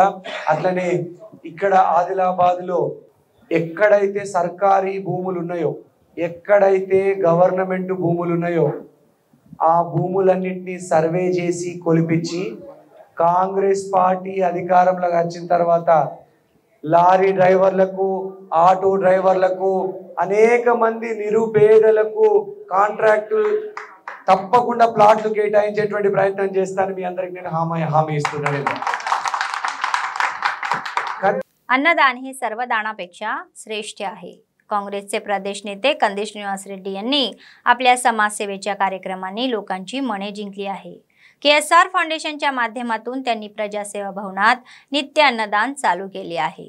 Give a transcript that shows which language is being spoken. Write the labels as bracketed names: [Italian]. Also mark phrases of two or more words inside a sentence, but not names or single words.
[Telugu] అట్లనే ఇక్కడ ఆదిలాబాద్లో ఎక్కడైతే సర్కారీ భూములు ఉన్నాయో, ఎక్కడైతే గవర్నమెంట్ భూములు ఉన్నాయో ఆ భూములన్నింటినీ సర్వే చేసి కొలిపించి కాంగ్రెస్ పార్టీ అధికారంలోకి వచ్చిన తర్వాత లారీ డ్రైవర్లకు, ఆటో డ్రైవర్లకు, అనేక మంది నిరుపేదలకు కాంట్రాక్టు తప్పకుండా ప్లాట్లు కేటాయించేటువంటి ప్రయత్నం చేస్తాను. మీ అందరికి నేను హామీ इస్తున్నాను. [Marathi] अन्नदान हे सर्वदानापेक्षा श्रेष्ठ आहे. काँग्रेसचे प्रदेश नेते कंदी श्रीनिवास रेड्डी यांनी आपल्या समाजसेवेच्या कार्यक्रमांनी लोकांची मने जिंकली आहे. KSR फाउंडेशनच्या माध्यमातून त्यांनी प्रजासेवा भवनात नित्य अन्नदान चालू केले आहे.